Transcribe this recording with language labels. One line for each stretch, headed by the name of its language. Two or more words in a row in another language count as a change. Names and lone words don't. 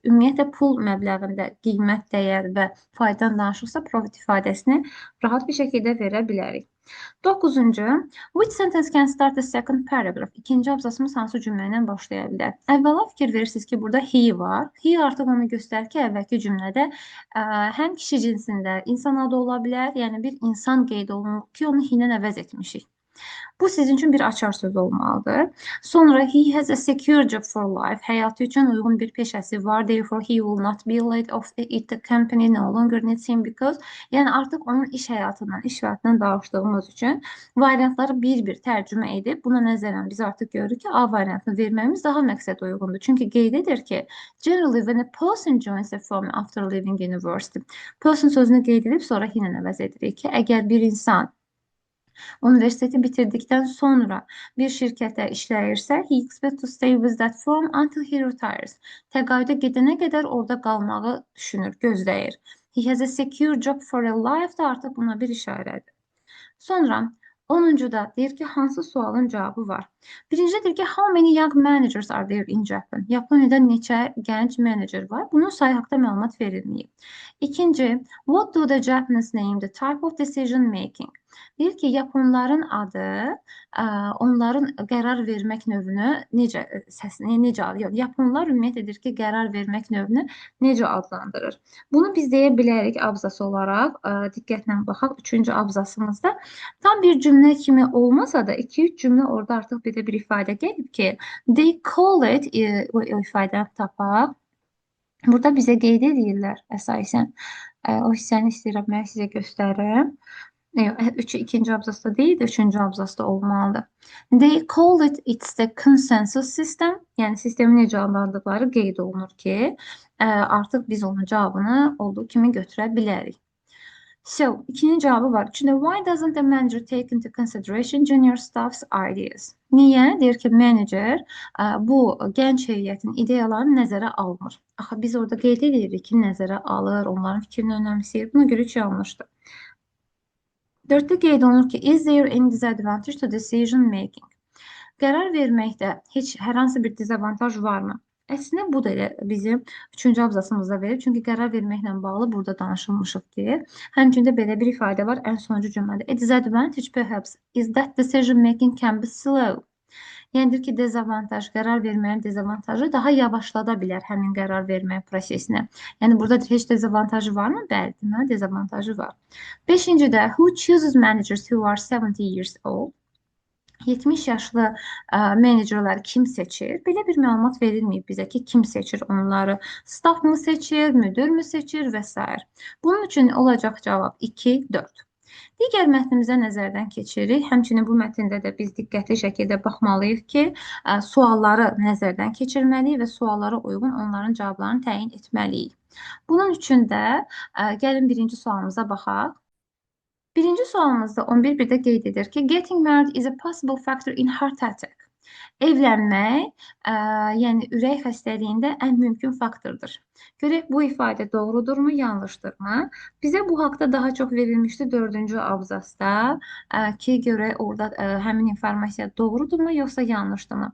Azerbaijani: Ümumiyyətlə pul məbləğində qiymət, dəyər və faydadan danışırsa profit ifadəsini rahat bir şəkildə verə bilərik. 9-cu,
English: which sentence can start the second paragraph?
Azerbaijani: İkinci abzasımız hansı cümlə ilə başlaya bilər? Əvvəla fikir verirsiniz ki, burada he var. He artıq onu göstərir ki, əvvəlki cümlədə həm kişi cinsində insan adı ola bilər, yəni bir insan qeyd olunur ki, onu he ilə əvəz etmişik. Bu sizin üçün bir açar söz olmalıdır. Sonra
English: he has a secure job for life.
Azerbaijani: Həyatı üçün uyğun bir peşəsi var.
English: Therefore he will not be laid off if the company no longer needs him because
Azerbaijani: yəni artıq onun iş həyatından, iş həyatından danışdığımız üçün variantları bir-bir tərcümə edib buna nəzərən biz artıq görürük ki, A variantını verməyimiz daha məqsəd uyğundur. Çünki qeyd edir ki,
English: generally when a person joins a firm after leaving university.
Azerbaijani: Person sözünü qeyd edib sonra he ilə əvəz edirik ki, əgər bir insan universiteti bitirdikdən sonra bir şirkətə işləyirsə,
English: he expects to stay with that firm until he retires.
Azerbaijani: Təqaüdə gedənə qədər orada qalmağı düşünür, gözləyir.
English: He has a secure job for a life
Azerbaijani: da artıq buna bir işarədir. Sonra 10-da deyir ki, hansı sualın cavabı var? Birinci deyir ki,
English: how many young managers are there in Japan?
Azerbaijani: Yaponiyada neçə gənc menecer var? Bunun sayı haqqında məlumat verilməyib. İkinci,
English: what do the Japanese name the type of decision making?
Azerbaijani: Deyir ki, Yaponların adı onların qərar vermək növünü necə alır? Yaponlar ümumiyyətlə deyir ki, qərar vermək növünü necə adlandırır? Bunu biz deyə bilərik abzas olaraq. Diqqətlə baxaq. 3-cü abzasımızda tam bir cümlə kimi olmasa da 2-3 cümlə orada artıq belə bir ifadə gəlib ki,
English: they call it,
Azerbaijani: o ifadəni tapaq. Burada bizə qeyd edirlər əsasən. O hissəni istəyirəm, mən sizə göstərim. İkinci abzasda deyil, üçüncü abzasda olmalıdır.
English: They call it, it's the consensus system.
Azerbaijani: Yəni sistemi necə adlandıqları qeyd olunur ki, artıq biz onun cavabını olduğu kimi götürə bilərik. So, ikinin cavabı var. Üçündə
English: why doesn't the manager take into consideration junior staff's ideas?
Azerbaijani: Niyə? Deyir ki, menecer bu gənc heyətin ideyalarını nəzərə almır. Axı biz orada qeyd edirik ki, nəzərə alır, onların fikrini önəmsəyir. Buna görə 3 yanlışdır. 4-də qeyd olunur ki,
English: is there any disadvantage to decision making?
Azerbaijani: Qərar verməkdə hər hansı bir dezavantaj varmı? Əslində bu da elə bizim 3-cü abzasımızda verir. Çünki qərar verməklə bağlı burada danışılmışıq ki, həmçində belə bir ifadə var ən sonuncu cümlədə.
English: A disadvantage perhaps is that decision making can be slow.
Azerbaijani: Yəni ki, dezavantaj, qərar verməyin dezavantajı daha yavaşlada bilər həmin qərar vermə prosesini. Yəni burada heç dezavantajı varmı? Bəli, deməli dezavantajı var.
English: 5-cidə who chooses managers who are 70 years old?
Azerbaijani: 70 yaşlı menecerləri kim seçir? Belə bir məlumat verilməyib bizə ki, kim seçir onları? Staff mı seçir, müdür mü seçir və s. Bunun üçün olacaq cavab 2, 4. Digər mətnimizə nəzərdən keçirik. Həmçinin bu mətndə də biz diqqətli şəkildə baxmalıyıq ki, sualları nəzərdən keçirməliyik və suallara uyğun onların cavablarını təyin etməliyik. Bunun üçün də gəlin birinci sualımıza baxaq. Birinci sualımızda 11.1-də qeyd edir ki,
English: getting married is a possible factor in heart attack.
Azerbaijani: Evlənmək, yəni ürək xəstəliyində ən mümkün faktordur. Görək bu ifadə doğrudurmu, yanlışdırmı? Bizə bu haqda daha çox verilmişdi 4-cü abzasda ki, görək orada həmin informasiya doğrudurmu, yoxsa yanlışdırmı?